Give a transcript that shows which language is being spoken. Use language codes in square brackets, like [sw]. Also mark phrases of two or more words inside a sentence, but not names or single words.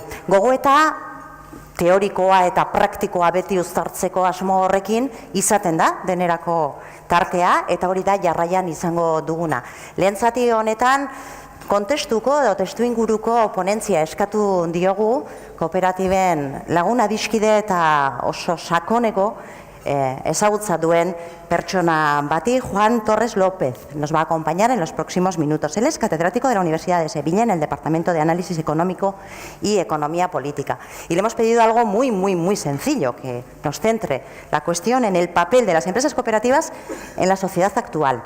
[eu] Gogoeta teorikoa eta praktikoa beti uztartzeko asmo horrekin izaten da denerako tartea eta hori da jarraian izango duguna. Lehen zati honetan kontestuko edo testuinguruko ponentzia eskatu diogu kooperatiben lagun adiskide eta oso sakoneko ezagutza duen pertsona bati, Juan Torres López. [es] Nos va a acompañar en los próximos minutos. Él es catedrático de la Universidad de Sevilla en el Departamento de Análisis Económico y Economía Política. Y le hemos pedido algo muy sencillo, que nos centre la cuestión en el papel de las empresas cooperativas en la sociedad actual.